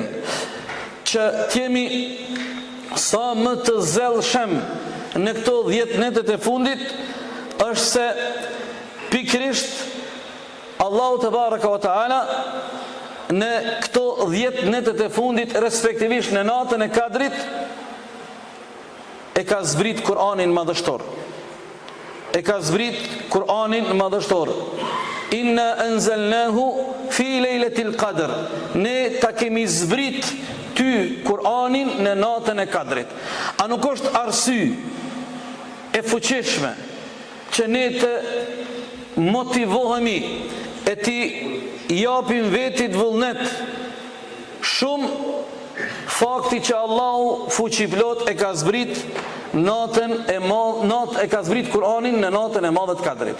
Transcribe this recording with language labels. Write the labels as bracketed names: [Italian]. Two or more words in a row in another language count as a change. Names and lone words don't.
[Albanian] që t'jemi sa më të zellshëm në këto 10 netet e fundit është se pikrisht Allahu [Arabic] تبارك وتعالى [Albanian] në këto 10 netet e fundit, respektivisht në natën e Kadrit, e ka zbrit Kur'anin madhështor. E ka zbrit Kur'anin madhështor. [Arabic] إنا أنزلناه في ليلة القدر. [Albanian] Ne ta kemi zbrit ty Kur'anin në natën e Kadrit. A nuk është arsye e fuqishme që ne të motivohemi e ti japim vetit vullnet shumë fakti që Allahu fuqiplot e ka zbrit e ka zbrit Kur'anin në natën e madhe të Kadrit.